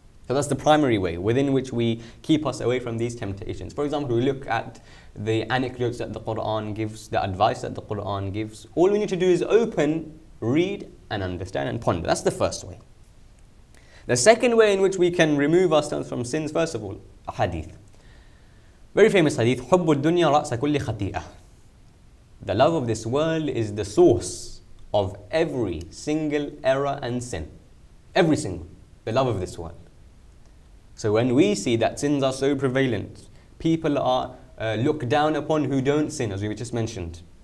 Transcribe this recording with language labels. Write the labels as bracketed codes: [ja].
[en] So that's the primary way within which we keep us away from these temptations. For example, we look at the anecdotes that the Quran gives, the advice that the Quran gives. All we need to do is open, read and understand and ponder. That's the first way. The second way in which we can remove ourselves from sins, first of all, a hadith. Very famous hadith, [ar] حُبُّ الدُّنْيَا رَأْسَ كُلِّ خَطِيئَةٍ. [en] The love of this world is the source of every single error and sin. Every single, the love of this world. So when we see that sins are so prevalent, people are looked down upon who don't sin, as we just mentioned.